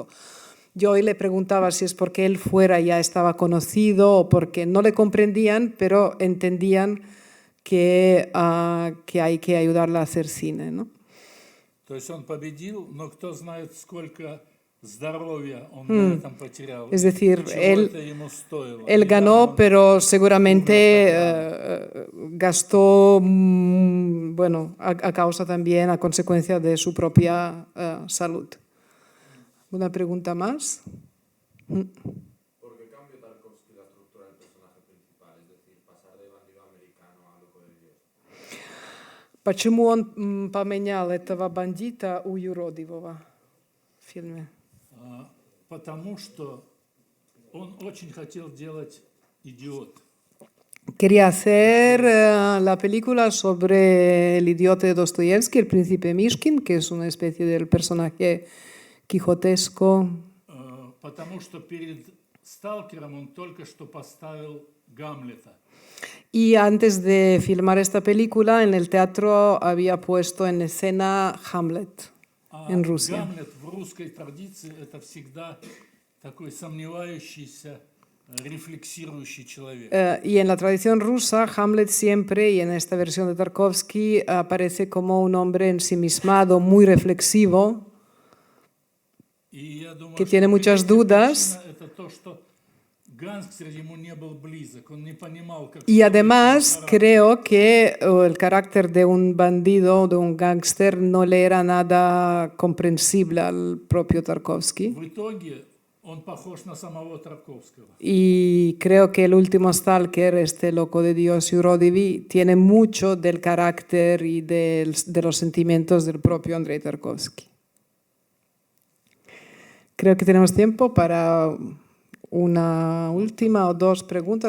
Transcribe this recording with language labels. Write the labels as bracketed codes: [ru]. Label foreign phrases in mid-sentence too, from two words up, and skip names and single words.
[es] Yo hoy le preguntaba si es porque él fuera ya estaba conocido o porque no le comprendían, pero entendían que hay que ayudarle a hacer cine, ¿no? [ru] То есть он победил, но кто знает, сколько здоровья он на этом потерял. [es] Es decir, [ru] Чего это ему стоило. [es] él ganó, pero seguramente gastó, bueno, a causa también, a consecuencia de su propia salud. ¿Una pregunta más? ¿Por qué cambió Tarkovsky la estructura del personaje principal? Es decir, pasar de bandido americano a loco de Dios. [ru] Почему он поменял этого бандита у юродивого в фильме? Потому что Он очень хотел делать «Идиот». [es] Quería hacer la película sobre el idiota de Dostoyevsky, el príncipe Mishkin, que es una especie del personaje quijotesco. [ru] Потому что перед «Сталкером» он только что поставил «Гамлета». [es] Y antes de filmar esta película, en el teatro había puesto en escena Hamlet en Rusia. [ru] Гамлет в русской традиции – это всегда такой сомневающийся, рефлексирующий человек. [es] Y en la tradición rusa, Hamlet siempre, y en esta versión de Tarkovsky, aparece como un hombre ensimismado, muy reflexivo, [ru] И я думаю, [es] que [ru] что [es] tiene muchas [ru] третья [es] dudas. [ru] причина – это то, что гангстер ему не был близок, он не понимал, как... [es] Y [ru] строить [es] además [ru] его характер. [es] creo que el carácter de un bandido, de un gángster, no le era nada comprensible al propio Tarkovsky. [ru] В итоге он похож на самого Тарковского. [es] Y creo que el último Stalker, este loco de Dios, Yurodivy, tiene mucho del carácter y de los sentimientos del propio Andrei Tarkovsky. Creo que tenemos tiempo para una última o dos preguntas.